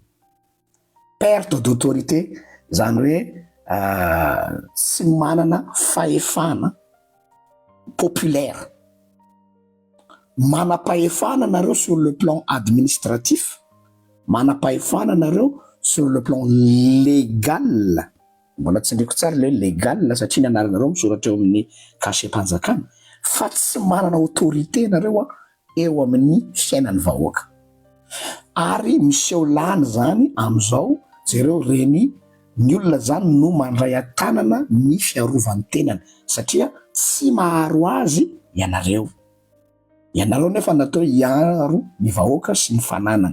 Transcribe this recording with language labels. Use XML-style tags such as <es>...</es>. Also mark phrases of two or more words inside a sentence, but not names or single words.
<fr>Perte d'autorité</fr> <mg>zany hoe tsy manana fahefana populaire. Manam-pahefana nareo</mg> <fr>sur le plan administratif,</fr> <mg>manam-pahefana nareo</mg> <fr>sur le plan légal.</fr> <mg>Mbola tsy ndreko tsara</mg> <fr>le légal</fr> <mg>satria ny anaranareo misoratra eo amin'ny cachet-mpanjakana fa tsy manana autorité nareo eo amin'ny fiainan'ny vahoaka. Ary miseho lany zany amin'izao jereo reny ny olona zany no mandray atanana ny fiarovan'ny tenany satria tsy maharo azy ianareo nefa natao hiaro ny vahoaka sy ny fananana.</mg>